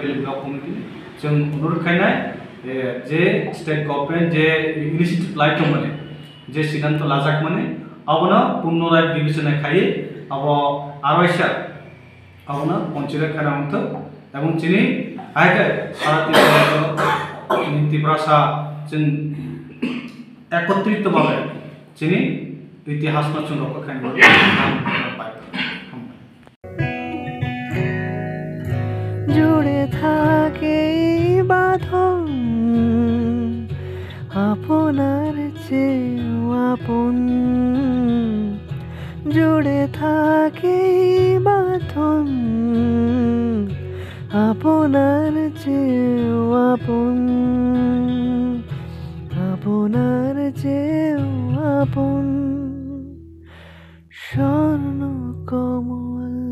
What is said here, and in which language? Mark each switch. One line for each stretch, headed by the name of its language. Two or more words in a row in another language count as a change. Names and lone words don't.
Bodo: भेलि ब्लक कमिटि जों अनुरोध खालामनाय जे
English: state government
Bodo: जे
English: initiative like
Bodo: माने जे सिद्धांत लाजाक माने अबना पुनराय विवेचना खायै अब आरवाइसा अबना कन्सिडार खालामतो एवं जोंनि आयखाय सारा त्रिपुरा जों एकत्रितभावे जोंनि इतिहासखौ जों रक्षा खालामनो
Bangla: जुड़े থাকে বাঁধন আপনার চেয়েও আপন জুড়ে থাকে বাঁধন আপনার চেয়েও আপন আপনার চেয়েও আপন স্বর্ণ কমল